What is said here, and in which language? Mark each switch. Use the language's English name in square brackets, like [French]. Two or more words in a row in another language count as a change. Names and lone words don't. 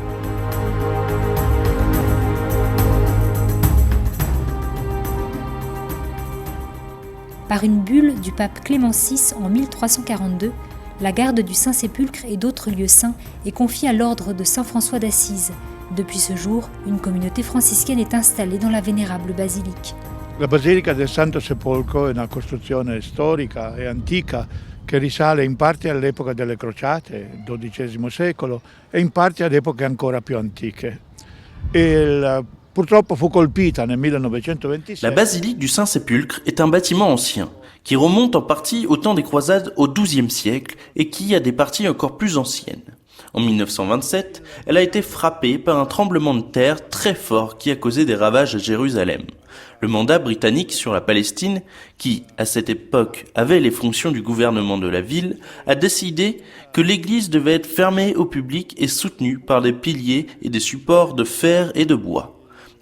[French] Par une bulle du pape Clément VI en 1342, la garde du Saint-Sépulcre et d'autres lieux saints est confiée à l'ordre de Saint François d'Assise. Depuis ce jour, une communauté franciscaine est installée dans la vénérable basilique. [Italian] La basilica del Santo Sepolcro è una costruzione storica e antica che risale in parte all'epoca delle crociate, XII secolo, e in parte ad epoche ancora più antiche. Purtroppo fu colpita nel 1926. [French] La basilique du Saint-Sépulcre est un bâtiment ancien, qui remonte en partie au temps des croisades au XIIe siècle et qui a des parties encore plus anciennes. En 1927, elle a été frappée par un tremblement de terre très fort qui a causé des ravages à Jérusalem. Le mandat britannique sur la Palestine, qui, à cette époque, avait les fonctions du gouvernement de la ville, a décidé que l'église devait être fermée au public et soutenue par des piliers et des supports de fer et de bois.